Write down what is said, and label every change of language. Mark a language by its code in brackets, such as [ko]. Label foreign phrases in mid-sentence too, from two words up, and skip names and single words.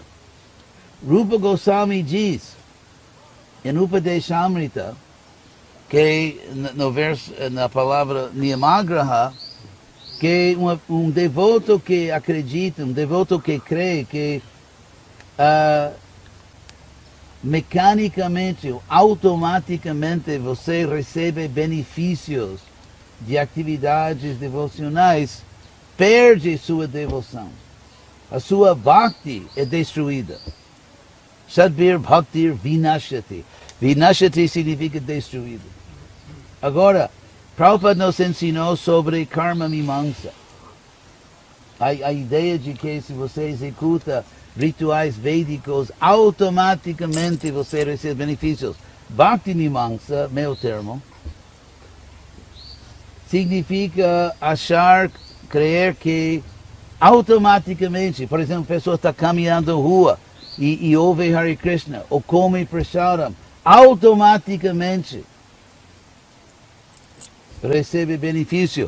[pt] Rupa Goswami diz, em Upadeshamrita, que no verso, na palavra Niyamagraha, que um devoto que acredita, um devoto que crê que mecanicamente, automaticamente você recebe benefícios de atividades devocionais, perde sua devoção. A sua bhakti é destruída. [sa] Sadbir bhaktir vinashati. [pt] Vinashati significa destruído. Agora, Prabhupada nos ensinou sobre [sa] karma mimamsa. [pt] A ideia de que se você executa rituais védicos, automaticamente você recebe benefícios. [sa] Bhakti mimamsa, [pt] meu termo, significa achar, crer que automaticamente, por exemplo, a pessoa está caminhando na rua e ouve Hare Krishna, ou come prasadam, automaticamente recebe benefício.